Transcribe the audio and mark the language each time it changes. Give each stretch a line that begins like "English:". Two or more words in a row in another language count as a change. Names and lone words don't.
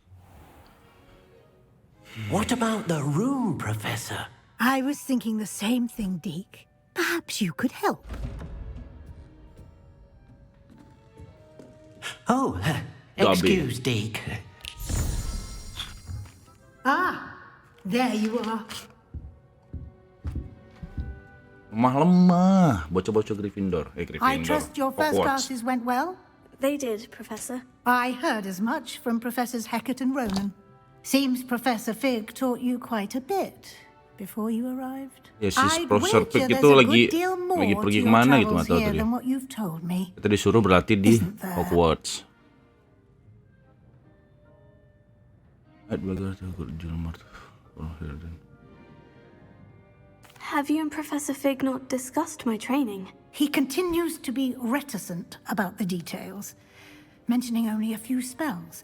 English: What about the room, Professor? I was thinking the same thing, Deke. Perhaps you could help. Oh, excuse, Deke. Ah, there you are.
Indonesian: Lemah. Bocah-bocah Gryffindor. Gryffindor.
English: I trust your first classes went well? They did, Professor. I heard as much from Professors Hecat and Ronan. Seems Professor Fig taught you quite a bit before you arrived.
Indonesian: Ya, si Profesor Fig itu lagi pergi kemana gitu, nggak tahu tadi. Kita disuruh berlatih di Hogwarts.
English: Have you and Professor Fig not discussed my training? He continues to be reticent about the details, mentioning only a few spells.